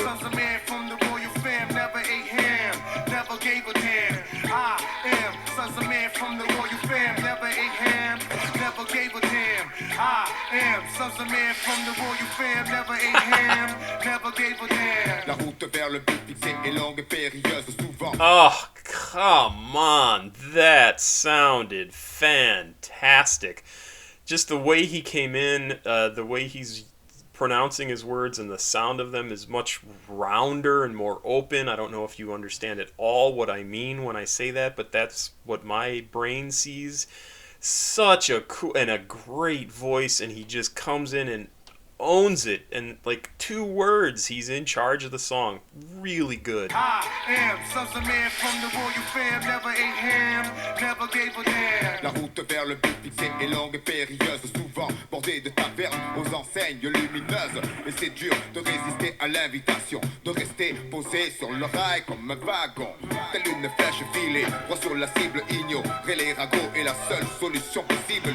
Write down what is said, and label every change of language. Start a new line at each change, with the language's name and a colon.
English: Sons of man from the royal fam, never ate ham, never gave a damn. I am sons of man from the royal fam, never ate ham, never gave a damn. I am sons of man from the royal fam, never ate ham, never gave a damn.
French: La route vers le but fixé est longue et périlleuse souvent.
English: Oh, come on. That sounded fantastic. Just the way he came in, the way he's pronouncing his words, and the sound of them is much rounder and more open. I don't know if you understand at all what I mean when I say that, but that's what my brain sees. Such a cool and a great voice, and he just comes in and owns it, and like 2 words, he's in charge of the song. Really good. I am sons of man from the royal fam, never ate ham, never gave a damn.
French: La route vers le but fixé est longue et périlleuse, souvent bordée de tavernes aux enseignes lumineuses. Et c'est dur de résister à l'invitation, de rester posé sur le rail comme un wagon. Telle une flèche filée, droit sur la cible, ignorer les ragots est la seule solution possible.